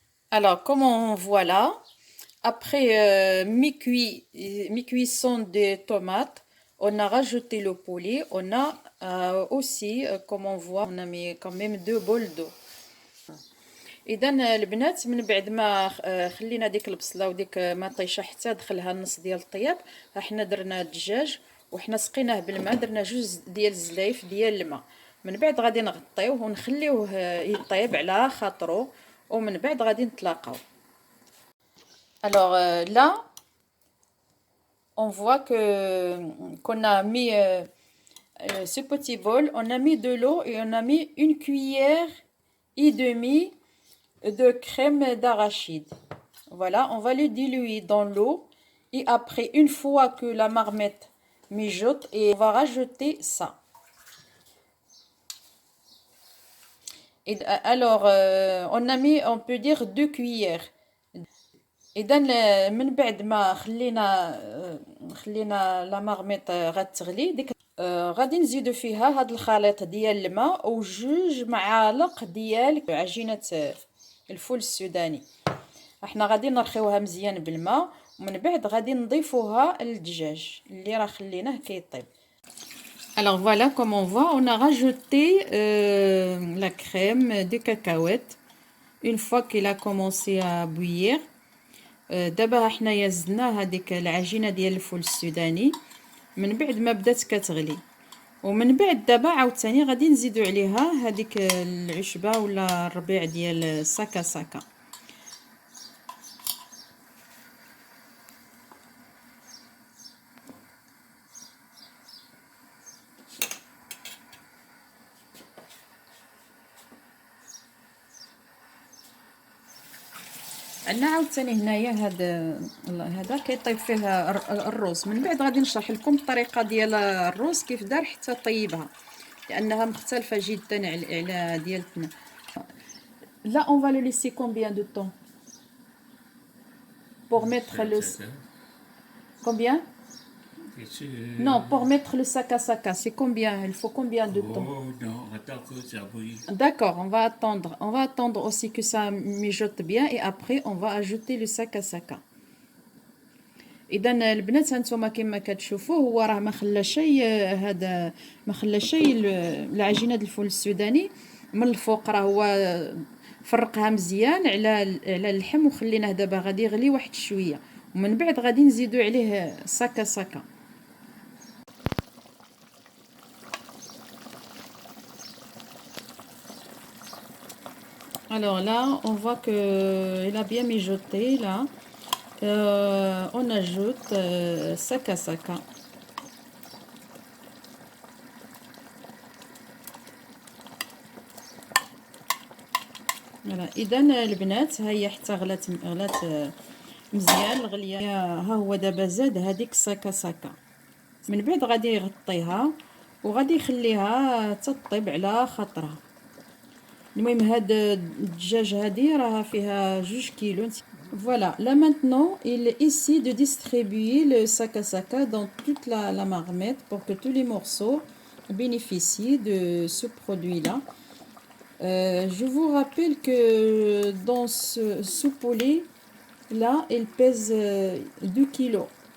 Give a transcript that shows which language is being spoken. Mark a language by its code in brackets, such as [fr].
[fr] Alors comme on voit là, après mi-cuisson des tomates, on a rajouté le poulet. On a aussi, comme on voit, on a mis quand même 2 bols d'eau. [ar] اذا البنات من بعد ما خلينا ديك البصله وديك مطيشه حتى دخلها النص ديال الطياب، حنا درنا الدجاج وحنا سقيناه بالماء، درنا 2 ديال الزلايف ديال الماء. من بعد غادي نغطيوه ونخليوه يطيب على خاطرو، ومن بعد غادي نتلاقاو. [fr] Alors là, on voit qu'on a mis ce petit bol, on a mis de l'eau et on a mis 1 cuillère et demie de crème d'arachide. Voilà, on va le diluer dans l'eau et après, une fois que la marmite mijote, et on va rajouter ça. Et alors, on peut dire 2 cuillères. [ar] اذا من بعد ما خلينا لا مارميط غتغلي ديك غادي نزيدو فيها هاد الخليط ديال الماء و2 معالق ديال عجينه الفول السوداني. احنا غادي نرخيوها مزيان بالماء، ومن بعد غادي نضيفوها للدجاج اللي راه خليناه كيطيب. [fr] Alors voilà, comme on voit, on a rajouté la crème de cacahuète une fois qu'il a commencé à bouillir. [ar] دابا حنايا زدنا هذيك العجينه ديال الفول السوداني من بعد ما بدات كتغلي، ومن بعد دابا عاوتاني غادي نزيدو عليها هذيك العشبه ولا الربيع ديال ساكا ساكا. عندنا عاوتاني هنايا هذا كيطيب فيه الروز. من بعد غادي نشرح لكم الطريقه ديال الروز كيف دار حتى طيبها، لانها مختلفه جدا على ديالتنا. [fr] Là, on va le laisser combien de temps pour mettre le... Combien? Non, pour mettre le sac à sac, c'est combien? Il faut combien de temps? Oh non, attends que ça bouille. D'accord, on va attendre. On va attendre aussi que ça mijote bien et après on va ajouter le sac à sac. [ar] اذا البنات هانتوما كما كتشوفوا هو راه ما خلا شيء، هذا ما خلا شيء العجينه ديال الفول السوداني من الفوق، راه هو فرقها مزيان على اللحم وخليناه دابا غادي يغلي واحد شويه، ومن بعد غادي نزيدو عليه ساكا ساكا. [fr] Alors là, on voit que il a bien mijoté là. On ajoute sac à sac. Voilà. [ar] إذا البنات هي حتى غلات مزيان الغليه. ها هو دابا زاد هذيك ساكا ساكا، من بعد غادي يغطيها وغادي يخليها تطيب على خاطرها. المهم هاد الدجاج هادي راها فيها 2 كيلو. [fr] Voilà, là maintenant il est ici de distribuer le sac à sac dans toute la marmite pour que tous les morceaux bénéficient de ce produit-là. Je vous rappelle que dans ce poulet là, il pèse 2 kilos.